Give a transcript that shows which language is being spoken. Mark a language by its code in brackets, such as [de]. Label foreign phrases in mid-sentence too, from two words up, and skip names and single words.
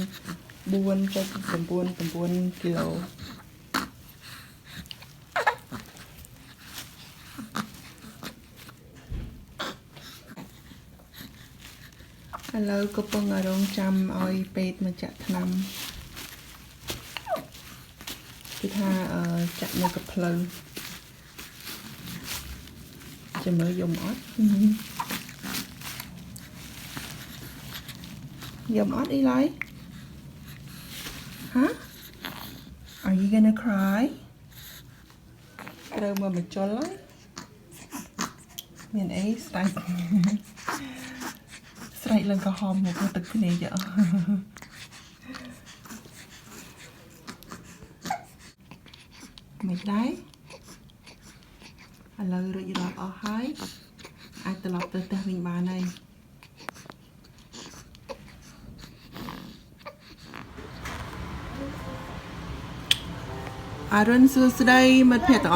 [km] 4.99 គីឡូឥឡូវកំពុងរងចាំឲ្យពេទ្យមកចាក់ថ្នាំ គេថាចាក់នៅកផ្លូវចាំមើលយំអត់យំអត់អីឡើយ Huh? [en] Are you gonna cry? [km] ត្រូវមកបញ្ចុលហើយមានអីស្រែកស្រែកឡើងក្រហមមកទឹកភ្នែក មិនដែរឥឡូវរួចរាល់អស់ហើយអាចត្រឡប់ទៅផ្ទះវិញបានហើយអរុនសួស្តីមិត្តភ័ក្តិទាំងអ